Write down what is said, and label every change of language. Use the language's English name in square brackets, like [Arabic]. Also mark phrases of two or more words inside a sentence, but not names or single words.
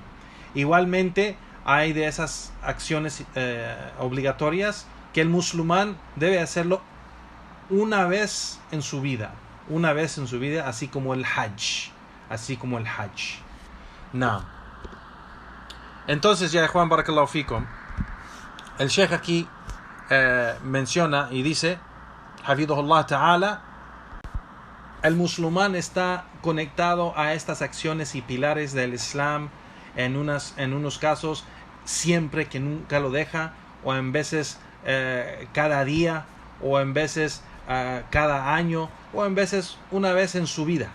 [Spanish] Igualmente hay de esas acciones obligatorias que el musulmán debe hacerlo una vez en su vida, así como el Hajj. No. Entonces, ya Juan, [Arabic] بارك الله فيكم, [Spanish] el Sheikh aquí menciona y dice, [Arabic] حفظه الله تعالى, [Spanish] el musulmán está conectado a estas acciones y pilares del Islam en unos casos siempre, que nunca lo deja, o en veces cada día, o en veces cada año, o en veces una vez en su vida.